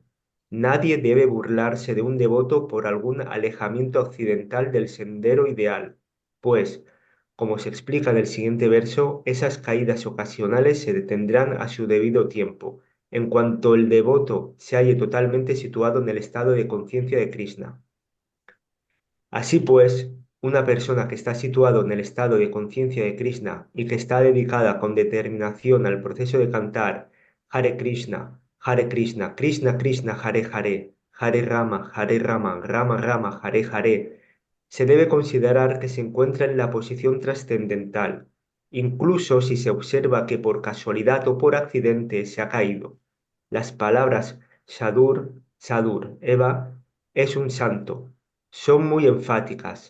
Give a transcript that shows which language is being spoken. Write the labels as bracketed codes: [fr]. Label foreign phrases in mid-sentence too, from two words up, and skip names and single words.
[es] Nadie debe burlarse de un devoto por algún alejamiento accidental del sendero ideal, pues, como se explica en el siguiente verso, esas caídas ocasionales se detendrán a su debido tiempo, en cuanto el devoto se halle totalmente situado en el estado de conciencia de Krishna. Así pues, una persona que está situado en el estado de conciencia de Krishna y que está dedicada con determinación al proceso de cantar Hare Krishna, Krishna Krishna, Hare Hare, Hare Rama, Rama Rama, Hare Hare, se debe considerar que se encuentra en la posición trascendental, incluso si se observa que por casualidad o por accidente se ha caído. Las palabras [sa] Sadur, Sadur, Eva, [es] es un santo son muy enfáticas.